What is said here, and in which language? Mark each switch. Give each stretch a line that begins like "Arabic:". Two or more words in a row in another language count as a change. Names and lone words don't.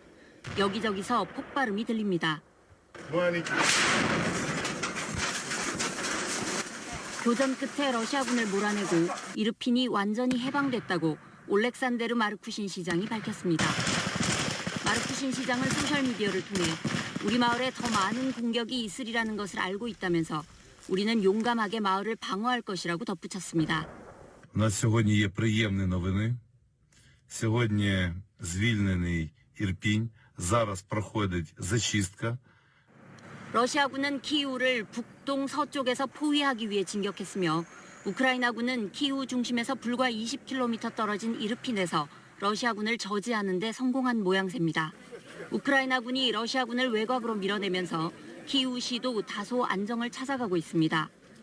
Korean: 여기저기서 폭발음이 들립니다. 교전 끝에 러시아군을 몰아내고 이르핀이 완전히 해방됐다고 올렉산데르 마르쿠신 시장이 밝혔습니다. 마르쿠신 시장은 소셜미디어를 통해 우리 마을에 더 많은 공격이 있으리라는 것을 알고 있다면서 우리는 용감하게 마을을 방어할 것이라고 덧붙였습니다.
Ukrainian: У нас сьогодні є приємні новини. Сьогодні звільнений Ірпінь. Зараз проходить зачистка.
Korean: 러시아군은 키이우를 북동 서쪽에서 포위하기 위해 진격했으며 우크라이나군은 키이우 중심에서 불과 20km 떨어진 이르핀에서 러시아군을 저지하는 데 성공한 모양새입니다. 우크라이나군이 러시아군을 외곽으로 밀어내면서 키이우 시도 다소 안정을 찾아가고 있습니다.